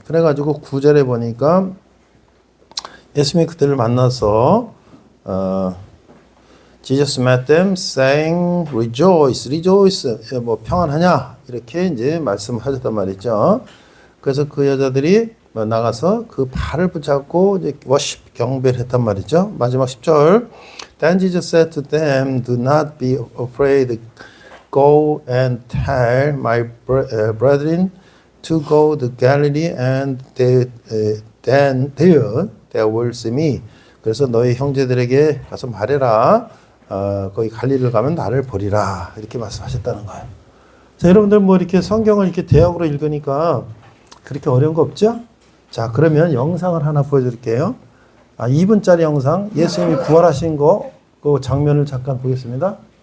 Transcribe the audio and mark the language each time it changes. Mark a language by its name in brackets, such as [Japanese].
[Korean] 그래가지고 9절에 보니까 예수님이 그들을 만나서 [English] Jesus met them saying rejoice, rejoice. [Korean] 뭐 평안하냐 이렇게 이제 말씀하셨단 말이죠. 그래서 그 여자들이 나가서 그 발을 붙잡고 이제 worship 경배를 했단 말이죠. 마지막 10절. [English] Then Jesus said to them, do not be afraid. Go and tell my brethren to go to Galilee and then there they will see me. [Korean] 그래서 너희 형제들에게 가서 말해라. 거기 갈릴리를 가면 나를 보리라. 이렇게 말씀하셨다는 거예요. 자, 여러분들 뭐 이렇게 성경을 이렇게 대역으로 읽으니까 그렇게 어려운 거 없죠? 자, 그러면 영상을 하나 보여드릴게요. 2분짜리 영상, 예수님이 부활하신 그 장면을 잠깐 보겠습니다.